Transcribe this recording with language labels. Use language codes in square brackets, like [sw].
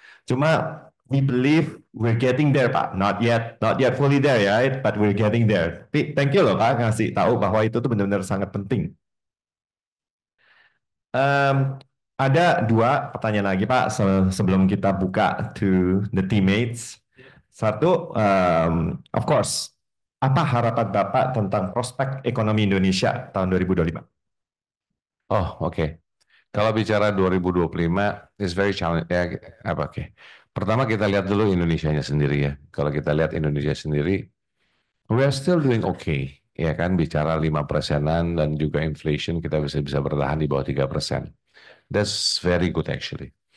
[en] Cuma we believe we're getting there, Pak. Not yet fully there, right? But we're getting there. [id] Tapi [en] thank you [id] loh, Pak, ngasih tahu bahwa itu tuh benar-benar sangat penting. Ada dua pertanyaan lagi, Pak, sebelum kita buka [en] to the teammates. [id] Satu, of course, apa harapan Bapak tentang prospek ekonomi Indonesia tahun 2025? Oh, oke. Kalau bicara [en] 2025, is very challenging. [id] Oke. Pertama kita lihat dulu Indonesianya sendiri ya. Kalau kita lihat Indonesia sendiri, [en] we are still doing okay. [id] Ya kan, bicara 5%-an dan juga inflation kita bisa bertahan di bawah 3%. [en] That's very good actually.